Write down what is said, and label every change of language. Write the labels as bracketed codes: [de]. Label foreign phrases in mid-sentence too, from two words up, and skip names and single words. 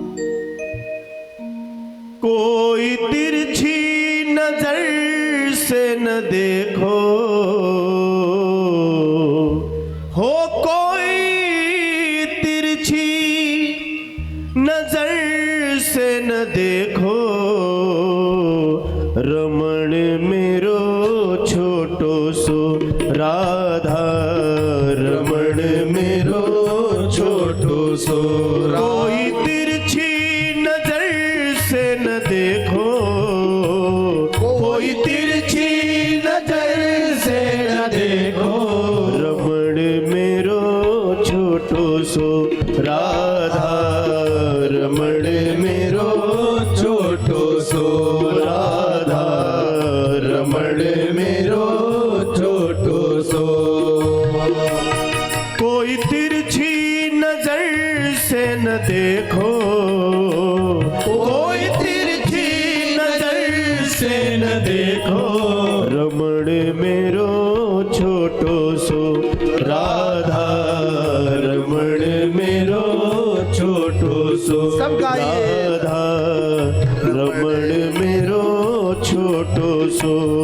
[bra] कोई तिरछी नजर से न देखो हो, कोई तिरछी नजर से न देखो, रमण मेरो छोटो सो राधा, रमण मेरो छोटो सो। कोई तिरछी नजर से न देखो, कोई तिरछी नजर से न देखो, रमण मेरो छोटो सो राधा, रमण मेरो छोटो सो राधा, रमण मेरो छोटो सो। कोई तिरछी नजर से न देखो, कोई तिरछी नजर से न देखो, रमण मेरो छोटो सो राधा, रमण मेरो छोटो सो [hi] सब गाइए। [bra] राधा, रमण मेरो छोटो सो।